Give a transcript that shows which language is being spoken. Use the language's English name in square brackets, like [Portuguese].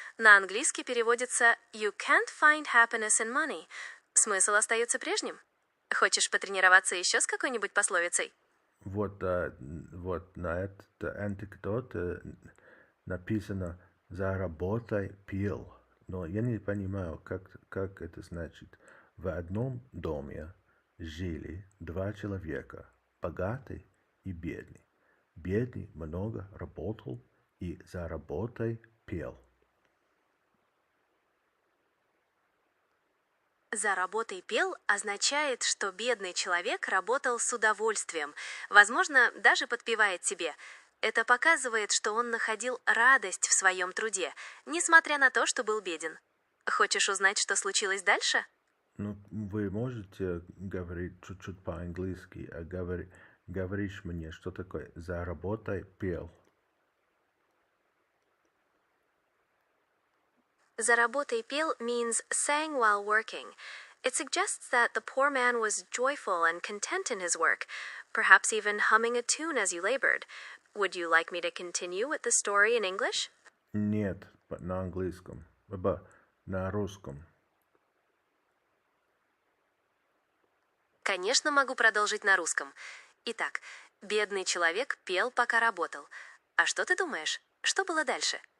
[Russian] На английский переводится [English] «you can't find happiness in money». [Russian] Смысл остается прежним. Хочешь потренироваться еще с какой-нибудь пословицей? Вот на этот анекдот написано «заработай пил». Но я не понимаю, как это значит. В одном доме жили два человека, богатый и бедный. Бедный много работал и за работой пел. «За работой пел» означает, что бедный человек работал с удовольствием, возможно, даже подпевает себе. Это показывает, что он находил радость в своем труде, несмотря на то, что был беден. Хочешь узнать, что случилось дальше? Ну, вы можете говорить чуть-чуть по-английски, а говоришь мне, что такое «за работой пел»? «За работой пел» [English] means sang while working. It suggests that the poor man was joyful and content in his work, perhaps even humming a tune as you labored. Would you like me to continue with the story in English? [Russian] Нет, на английском, на русском. Конечно, могу продолжить на русском. Итак, бедный человек пел, пока работал. А что ты думаешь? Что было дальше?